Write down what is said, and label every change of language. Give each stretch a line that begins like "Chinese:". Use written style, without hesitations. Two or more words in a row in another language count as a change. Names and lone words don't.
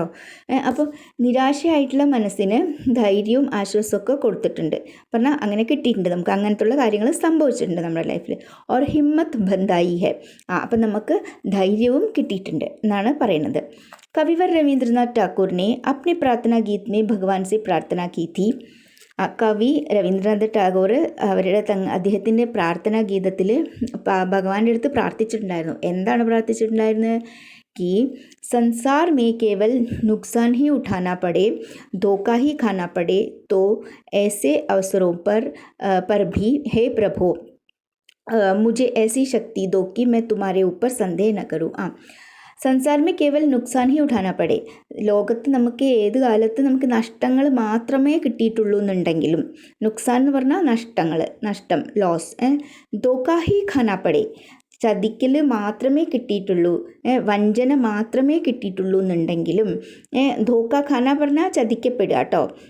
Malayalam: അപ്പോൾ നിരാശയായിട്ടുള്ള മനസ്സിന് ധൈര്യവും ആശ്വാസമൊക്കെ കൊടുത്തിട്ടുണ്ട് പറഞ്ഞാൽ അങ്ങനെ കിട്ടിയിട്ടുണ്ട്, നമുക്ക് അങ്ങനത്തുള്ള കാര്യങ്ങൾ സംഭവിച്ചിട്ടുണ്ട് നമ്മുടെ ലൈഫിൽ.
Hindi: और हिम्मत बंधाई है,
Malayalam: അപ്പം നമുക്ക് ധൈര്യവും കിട്ടിയിട്ടുണ്ട് എന്നാണ് പറയുന്നത്.
Hindi: കവിവർ രവീന്ദ്രനാഥ് ടാക്കൂർ ने अपने प्रार्थना गीत में भगवान से प्रार्थना की थी.
Malayalam: കവി രവീന്ദ്രനാഥ് ടാഗോർ അവരുടെ അദ്ദേഹത്തിൻ്റെ പ്രാർത്ഥനാ ഗീതത്തിൽ ഭഗവാന്റെ അടുത്ത് പ്രാർത്ഥിച്ചിട്ടുണ്ടായിരുന്നു. എന്താണ് പ്രാർത്ഥിച്ചിട്ടുണ്ടായിരുന്നത്?
Hindi: कि संसार में केवल नुकसान ही उठाना पड़े, धोखा ही खाना पड़े, तो ऐसे अवसरों पर भी हे प्रभु मुझे ऐसी शक्ति दो कि मैं तुम्हारे ऊपर संदेह न करूँ. संसार में केवल नुकसान ही उठाना पड़े,
Malayalam: ലോകത്ത് നമുക്ക് ഏത് കാലത്ത് നമുക്ക് നഷ്ടങ്ങൾ മാത്രമേ കിട്ടിയിട്ടുള്ളൂ എന്നുണ്ടെങ്കിലും, നുക്സാൻ എന്ന് പറഞ്ഞാൽ നഷ്ടം, ലോസ്,
Hindi: धोखा ही खाना पड़े,
Malayalam: ചതിക്കൽ മാത്രമേ കിട്ടിയിട്ടുള്ളൂ, വഞ്ചന മാത്രമേ കിട്ടിയിട്ടുള്ളൂ എന്നുണ്ടെങ്കിലും,
Hindi: धोखा खाना
Malayalam: പറഞ്ഞാൽ ചതിക്കപ്പെടുക കേട്ടോ.